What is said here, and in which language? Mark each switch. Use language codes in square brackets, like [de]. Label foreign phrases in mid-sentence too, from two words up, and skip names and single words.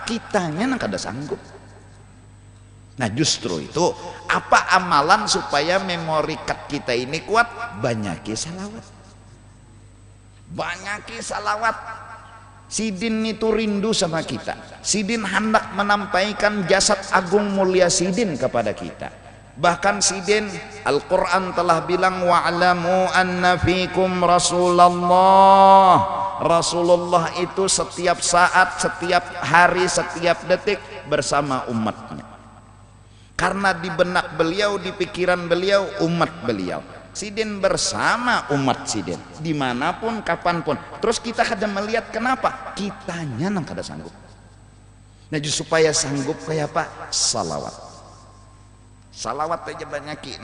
[bjn] Kitanya nang kada sanggup. Nah justru itu apa amalan supaya [en] memori card [bjn] kita ini kuat? Banyaki salawat. Banyaki salawat. Sidin itu rindu sama kita. Sidin hendak menampaikan jasad agung mulia sidin kepada kita. Bahkan sidin Al-Quran telah bilang [ar] واعلموا أن فيكم رسول الله. [id] Rasulullah itu setiap saat, setiap hari, setiap detik bersama umatnya. Karena di benak beliau, di pikiran beliau, umat beliau. [bjn] Sidin bersama umat sidin dimanapun kapanpun. Terus kita kada melihat kenapa? Kitanya nang kada sanggup. Nah supaya sanggup kayak apa? Salawat. Salawat aja banyak.